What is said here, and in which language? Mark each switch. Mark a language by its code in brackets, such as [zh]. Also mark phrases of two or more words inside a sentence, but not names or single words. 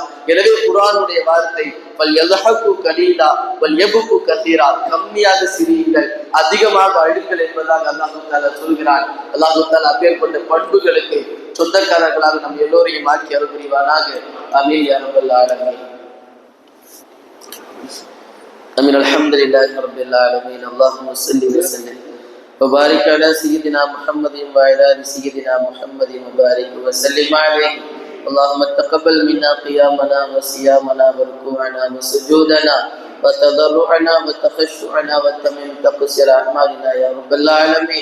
[ta] எனவே குர்ஆனுடைய வார்த்தை கம்மியாக சிரியுங்கள், அதிகமாக அழுங்கள் என்பதாக [ar] الله تعالى [ta] சொல்கிறான். [ar] الله تعالى [ta] அப்பேற்பட்ட பண்புகளுக்கு சொந்தக்காரர்களாக நம் எல்லோரையும் ஆக்கி அருள் புரிவானாக. [ar] آمين يا رب العالمين. آمين. الحمد لله رب العالمين. اللهم صل وسلم وبارك على سيدنا محمد وعلى آل سيدنا محمد وبارك وسلم عليه. اللهم تقبل منا قيامنا وصيامنا وركوعنا وسجودنا وتضرعنا وتخشعنا وتمم تقصير أعمالنا يا رب العالمين.